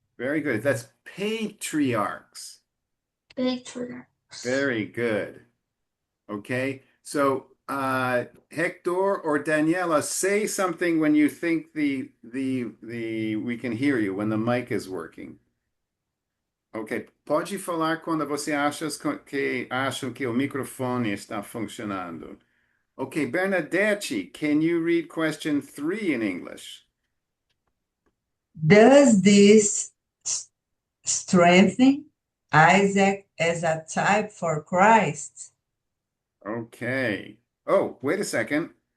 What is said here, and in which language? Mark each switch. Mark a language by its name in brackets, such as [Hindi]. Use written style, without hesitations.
[English] Very good. That's patriarchs. Patriarchs. Very good. Okay. So, Hector or Daniela, say something when you think the we can hear you when the mic is working. [Portuguese] Ok, pode falar quando você acham que o microfone está funcionando. [English] Okay, Bernadette, can you read question 3 in English? Does this strengthen Isaac as a type for Christ? Okay. Oh, wait a second.